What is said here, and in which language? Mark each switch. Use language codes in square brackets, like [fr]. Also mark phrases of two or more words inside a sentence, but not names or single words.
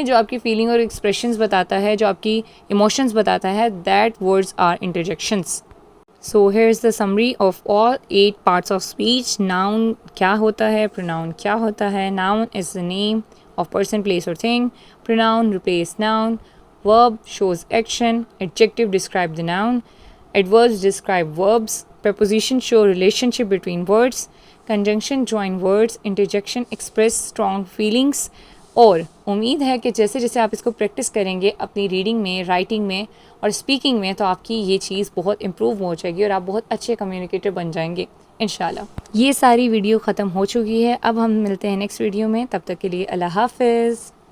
[hi] जो आपकी फीलिंग और एक्सप्रेशंस बताता है, जो आपकी इमोशंस बताता है, [en] that words are interjections. so here is the summary of all 8 parts of speech. [hi] नाउन क्या होता है, प्रोनाउन क्या होता है। [en] noun is the name of person, place or thing. pronoun replace noun. verb shows action. adjective describe the noun. Adverbs describe verbs. Preposition show relationship between words. Conjunction join words. Interjection express strong feelings. [hi] और उम्मीद है कि जैसे जैसे आप इसको प्रैक्टिस करेंगे अपनी रीडिंग में, राइटिंग में और स्पीकिंग में, तो आपकी ये चीज़ बहुत इम्प्रूव हो जाएगी और आप बहुत अच्छे कम्युनिकेटर बन जाएंगे इंशाल्लाह। ये सारी वीडियो ख़त्म हो चुकी है, अब हम मिलते हैं [en] next video [hi] में। तब तक के लिए अल्लाह हाफ़िज़।